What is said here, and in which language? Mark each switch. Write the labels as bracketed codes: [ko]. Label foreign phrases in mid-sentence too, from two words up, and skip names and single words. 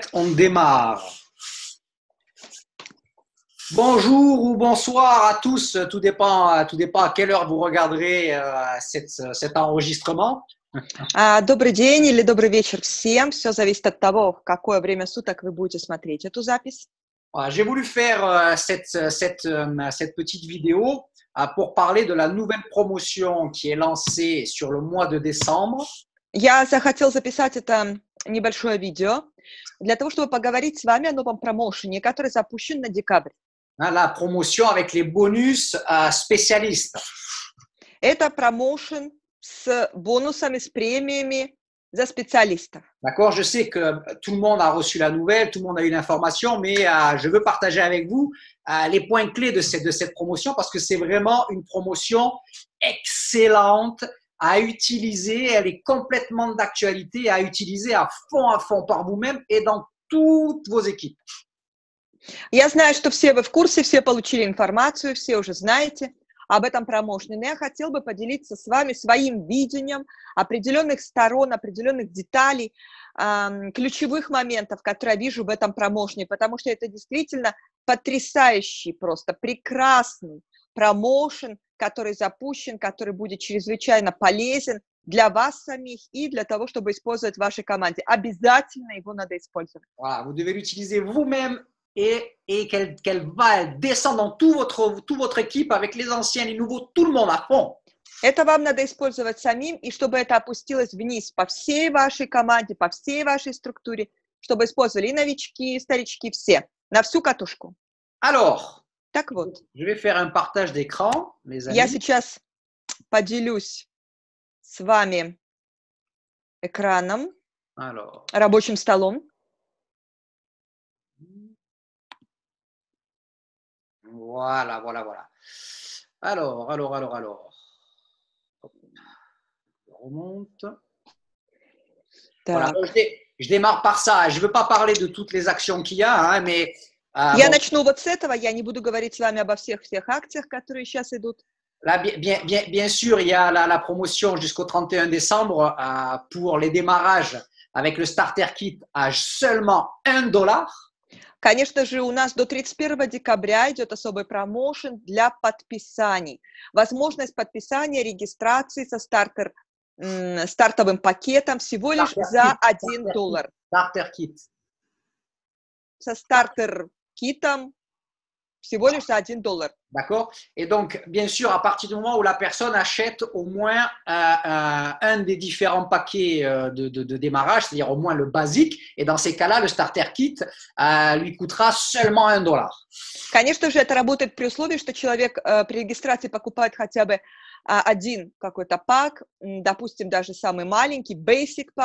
[fr] On démarre. Bonjour ou bonsoir à tous, tout dépend à quelle heure vous regarderez cet enregistrement. [ru] Добрый день или добрый вечер всем. Все зависит от того, в какое время суток вы будете смотреть эту запись. [fr] Voilà, j'ai voulu faire cette petite vidéo pour parler de la nouvelle promotion qui est lancée sur le mois de décembre. [ru] Я захотел записать это небольшое видео для того, чтобы поговорить с вами о новом промоушене, который запущен на декабрь. [fr] La promotion avec les bonus spécialistes. [ru] Это промоушен с бонусами, с премиями за специалистов. [fr] D'accord, je sais que tout le monde a reçu la nouvelle, tout le monde a eu l'information, mais je veux partager avec vous les points clés de cette promotion parce que c'est vraiment une promotion excellente à utiliser. Elle est complètement d'actualité, à utiliser à fond par vous-même et dans toutes vos équipes. [ru] Я знаю, что все вы в курсе, все получили информацию, все уже знаете об этом промоушене, но я хотел бы поделиться с вами своим видением определенных сторон, определенных деталей, ключевых моментов, которые я вижу в этом промоушене, потому что это действительно потрясающий, просто прекрасный промоушен, который запущен, который будет чрезвычайно полезен для вас самих и для того, чтобы использовать в вашей команде. Обязательно его надо использовать. [fr] Voilà, vous devez l'utiliser vous-même. Et qu'elle va descendre dans toute votre équipe avec les anciens, les nouveaux, tout le monde à fond. [ru] Это вам надо использовать самим, и чтобы это опустилось вниз по всей вашей команде, по всей вашей структуре, чтобы использовали и новички, и старички, все, на всю катушку. [fr] Alors, [ru] так вот, [fr] je vais faire un partage d'écran, mes amis. [ru] Я сейчас поделюсь с вами экраном, рабочим столом. [fr] Voilà. Alors. Je remonte. Voilà. Je démarre par ça. Je ne veux pas parler de toutes les actions qu'il y a, mais... [ru] Я начну вот с этого. Я не буду говорить с вами обо всех акциях, которые сейчас идут. [fr] Là, bien sûr, il y a la promotion jusqu'au 31 décembre pour les démarrages avec le [en] starter kit [fr] à seulement $1. [ru] Конечно же, у нас до 31 декабря идет особый промоушен для подписаний. Возможность подписания, регистрации со стартовым пакетом всего лишь за $1. Стартер-кит. Со стартер-китом всего лишь за $1. [fr] D'accord. Et donc, bien sûr, à partir du moment où la personne achète au moins un des différents paquets de démarrage, c'est-à-dire au moins le basique, et dans ces cas-là, le [en] starter kit [fr] lui coûtera seulement $1. [ru] Конечно же, это работает при условии, что человек при регистрации покупает хотя бы один какой-то пак, допустим, даже самый маленький, basic пак.